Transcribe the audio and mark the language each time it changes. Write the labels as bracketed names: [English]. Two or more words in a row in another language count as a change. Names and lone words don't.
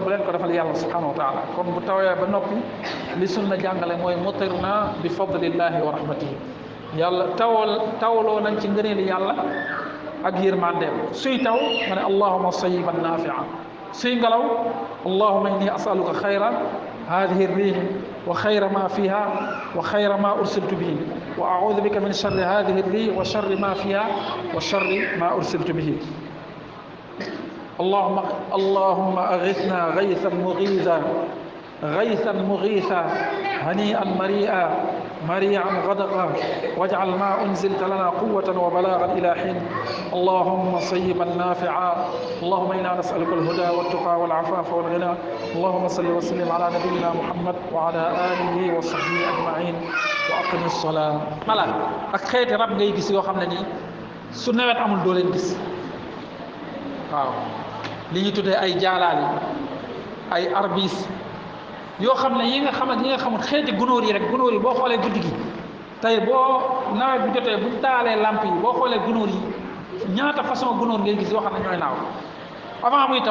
[Wolof] bu leen ko defal yàlla [Arabic] سبحانه وتعالى [Wolof] kon bu tawee ba noppi li sunna jàngale mooy [Arabic] مطرنا بفضل الله ورحمته [Wolof] yàlla tawaloo nañ ci ngëneeli yàlla ak yërmandeem suy taw ma ne [Arabic] اللهم صيبا نافعا [Wolof] suy ngelaw [Arabic] اللهم إني أسألك خير هذه الريح وخير ما فيها وخير ما أرسلت به وأعوذ بك من شر هذه الريح وشر ما فيها وشر ما أرسلت به اللهم أغثنا غيثا مغيثا غيثا مغيثا هنيئا مريئا مريعا غدقا واجعل ما أنزلت لنا قوة وبلاغا إلى حين اللهم صيبا نافعا اللهم إنا نسألك الهدى والتقى والعفاف والغنى اللهم صل وسلم على نبينا محمد وعلى آله وصحبه أجمعين وأقم الصلاة ملك [Wolof] ak xeeti rab ngay gis yoo xam ne nii su nawet amul doo leen gis waaw li ñu tuddee ay jaalaali ay arbis yoo xam ne yi nga xam ak yi nga xamul xeeti gunóor yi rek gunóor yi boo xoolee guddi gi tey boo nawet bi jotee buñ taalee lamp yi boo xoolee gunóor yi ñaata façon gunóor ngay gis yoo xam ne ñooy naaw avant muy taw